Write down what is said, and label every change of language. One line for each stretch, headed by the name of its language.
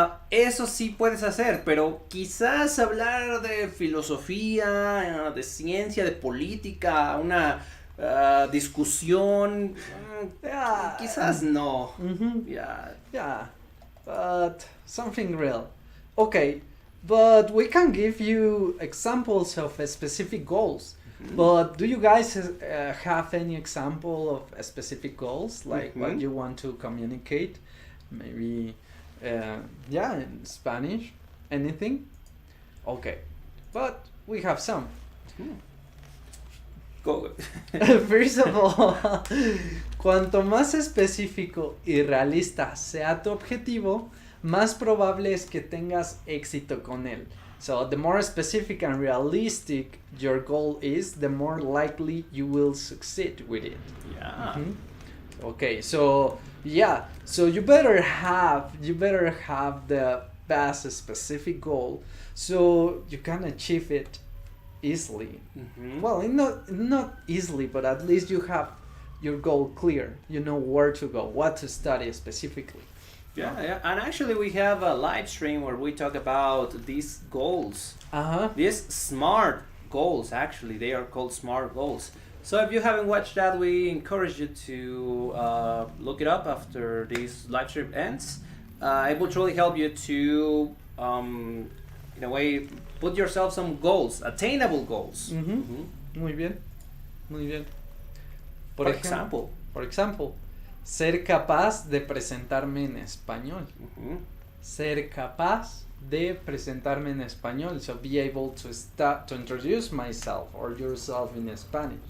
Spanish: Eso sí puedes hacer, pero quizás hablar de filosofía, de ciencia, de política, una discusión, quizás no.
English: Yeah, but something real. Okay, but we can give you examples of specific goals. But do you guys have any example of specific goals, like what you want to communicate? Maybe, in Spanish, anything? Okay, but we have some. Go. First of all,
Spanish: cuanto más específico y realista sea tu objetivo, más probable es que tengas éxito con él.
English: So the more specific and realistic your goal is, the more likely you will succeed with it. Yeah. Okay, so so you better have the best specific goal so you can achieve it easily. Well, not easily, but at least you have your goal clear. You know where to go, what to study specifically. Yeah, and actually we have a live stream where we talk about these goals. These SMART goals, actually, they are called SMART goals. So if you haven't watched that, we encourage you to look it up after this live stream ends. It will truly help you to, in a way, put yourself some goals, attainable goals.
Spanish: Muy bien.
English: For example,
Spanish: ser capaz de presentarme en español. Ser capaz de presentarme en español.
English: So be able to introduce myself or yourself in Spanish.